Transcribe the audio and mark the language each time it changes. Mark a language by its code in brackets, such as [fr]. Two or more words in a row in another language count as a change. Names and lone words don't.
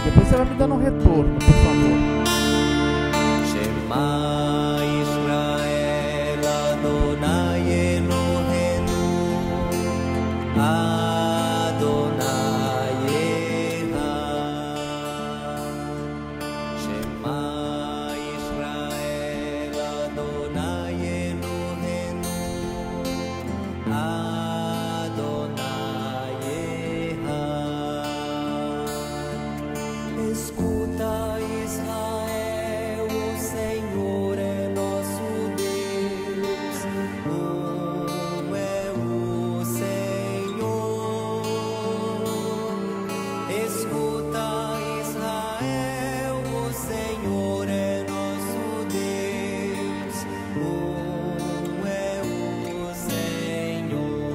[pt] Depois você vai me dando um retorno, por favor. [he] שמע ישראל אדוני אלוהינו אדוני אחד. שמע ישראל אדוני אלוהינו אדוני אחד. [pt] Escuta, Israel, o Senhor é nosso Deus, um é o Senhor. Escuta, Israel, o Senhor é nosso Deus, um é o Senhor.